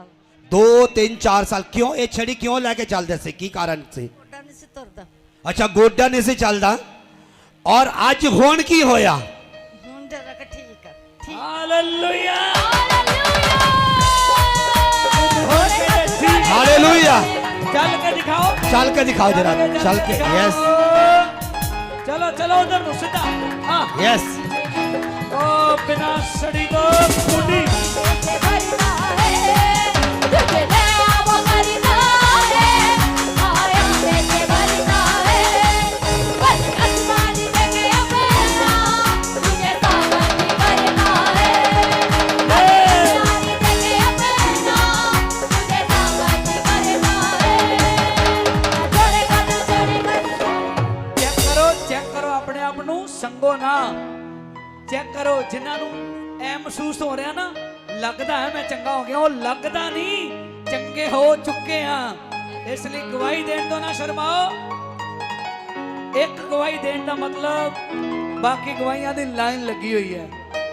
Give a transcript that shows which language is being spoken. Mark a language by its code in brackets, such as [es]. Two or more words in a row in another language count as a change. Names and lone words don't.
[pa] 2-3-4 ਸਾਲ। ਕਿਉਂ ਇਹ ਛੜੀ ਕਿਉਂ ਲੈ ਕੇ ਚੱਲਦੇ ਸੀ? ਕੀ ਕਾਰਨ ਸੀ? ਗੋਡਾ ਨਹੀਂ ਸੀ ਤੁਰਦਾ, ਅੱਛਾ, ਗੋਡਾ ਨਹੀਂ ਸੀ ਚੱਲਦਾ। ਔਰ ਅੱਜ ਹੁਣ ਕੀ ਹੋਇਆ? ਹੁਣ ਜਰਾ ਕਿ ਠੀਕ ਆ। ਹਾਲੇਲੂਇਆ। [hi] हालेलुया। [pa] ਚੱਲ ਕੇ ਦਿਖਾਓ। [hi] चल के दिखाओ जरा, चल के। यस [pa] ਚਲੋ ਚਲੋ ਉਧਰ ਨੂੰ ਸਿੱਧਾ। ਹਾਂ [hi] यस। [pa] ਉਹ ਬਿਨਾ ਸੜੀ ਤੋਂ ਖੁੰਡੀ [hi] करता है, तुझे नया वो करता है। आया देके भरता है, बस आसमान देके अपना तुझे सामर्थ करता है। आसमान देके अपना तुझे सामर्थ करता है। छोड़ेगा तू छोड़ेगा तू। [pa] ਚੈੱਕ ਕਰੋ ਆਪਣੇ ਆਪ ਨੂੰ, ਸੰਗੋ ਨਾ। ਚੈੱਕ ਕਰੋ ਜਿਨ੍ਹਾਂ ਨੂੰ ਐ ਮਹਿਸੂਸ ਹੋ ਰਿਹਾ ਨਾ, ਲੱਗਦਾ ਹੈ ਮੈਂ ਚੰਗਾ ਹੋ ਗਿਆ, ਉਹ ਲੱਗਦਾ ਨਹੀਂ, ਚੰਗੇ ਹੋ ਚੁੱਕੇ ਆ। ਇਸ ਲਈ ਗਵਾਹੀ ਦੇਣ ਤੋਂ ਨਾ ਸ਼ਰਮਾਓ। ਇੱਕ ਗਵਾਹੀ ਦੇਣ ਦਾ ਮਤਲਬ ਬਾਕੀ ਗਵਾਹੀਆਂ ਦੀ ਲਾਈਨ ਲੱਗੀ ਹੋਈ ਹੈ।